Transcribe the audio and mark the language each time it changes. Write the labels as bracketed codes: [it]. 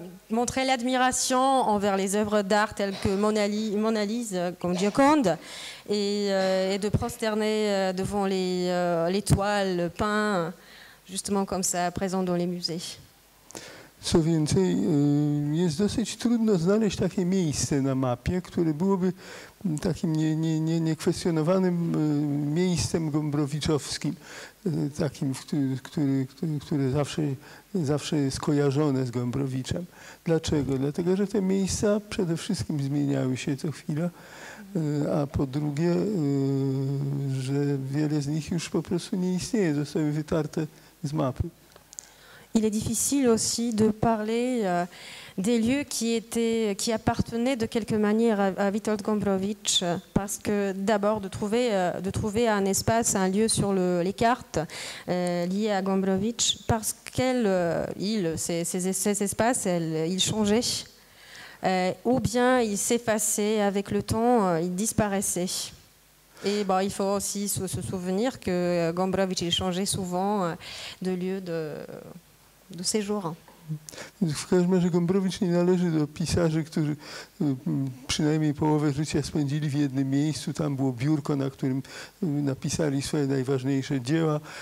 [fr] montrer l'admiration envers les œuvres d'art telles que Mona Lisa, comme Gioconde, et de prosterner devant les toiles peintes, justement comme ça, présentes dans les musées. [pl] Co więcej, jest dosyć trudno znaleźć takie miejsce na mapie, które byłoby takim niekwestionowanym miejscem gombrowiczowskim, takim, które zawsze jest kojarzone z Gombrowiczem. Dlaczego? Dlatego, że te miejsca przede wszystkim zmieniały się co chwila, a po drugie, że wiele z nich już po prostu nie istnieje, zostały wytarte z mapy. [fr] Il est difficile aussi de parler des lieux qui appartenaient de quelque manière à Witold Gombrowicz, parce que d'abord de trouver un espace, un lieu sur les cartes liées à Gombrowicz, parce ces espaces, ils changeaient, ou bien ils s'effaçaient avec le temps, ils disparaissaient. Et bon, il faut aussi se souvenir que Gombrowicz il changeait souvent de lieu de séjour. [pl] W każdym razie Gombrowicz nie należy do pisarzy, którzy przynajmniej połowę życia spędzili w jednym miejscu. Tam było biurko, na którym napisali swoje najważniejsze dzieła.